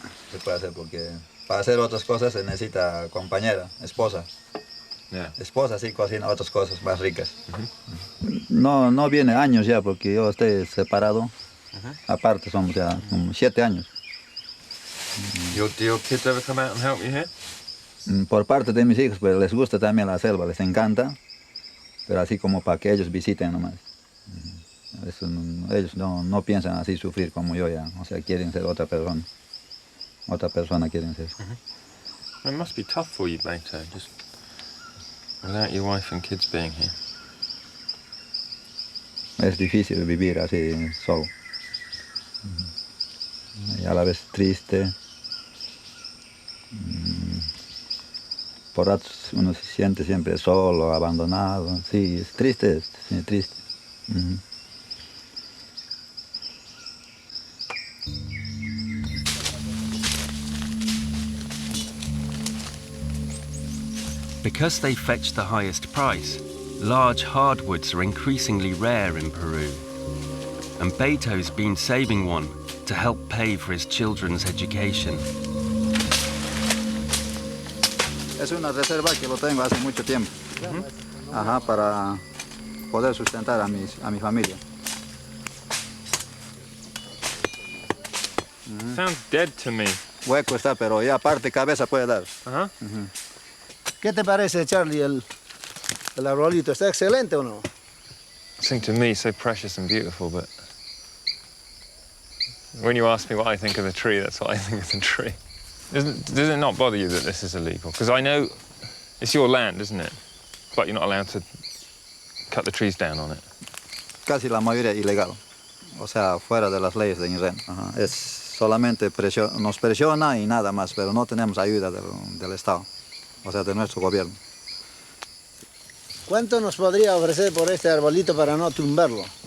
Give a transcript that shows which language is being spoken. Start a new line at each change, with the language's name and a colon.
Spanish: Se puede hacer porque para hacer otras cosas se necesita compañera, esposa. Esposa sí cocina otras cosas más ricas. No viene años ya porque yo estoy separado. Aparte somos ya como 7 años.
English: Do your kids ever come out and help you here?
Spanish: Por parte de mis hijos, pues les gusta también la selva, les encanta, pero así como para que ellos visiten nomás. Eso ellos no piensan así sufrir como yo ya, o sea, quieren ser otra persona. Otra persona quieren ser.
English: It must be tough for you, Beto, just without your wife and kids being here.
Spanish: Es difícil vivir así solo. Y a la vez triste. Por ratos uno se siente siempre solo, abandonado. Sí, es triste, sí, triste.
English: Because they fetch the highest price, large hardwoods are increasingly rare in Peru. And Beto's been saving one to help pay for his children's education.
Spanish: Es una reserva que lo tengo hace mucho tiempo. Ajá, para poder sustentar a mi familia.
English: Sounds dead to me.
Spanish: Hueco está, pero ya parte cabeza puede dar. ¿Qué te parece, Charlie, el arbolito? ¿Está excelente o no?
English: It seems to me so precious and beautiful, but when you ask me what I think of the tree, that's what I think of the tree. Does it not bother you that this is illegal? Because I know it's your land, isn't it? But you're not allowed to cut the trees down on it.
Spanish: Casi la mayoría ilegal. O sea, fuera de las leyes de INREN. Ajá. Es solamente nos presiona y nada más, pero no tenemos ayuda del Estado, o sea, de nuestro gobierno. ¿Cuánto nos podría ofrecer por este arbolito para no tumbarlo?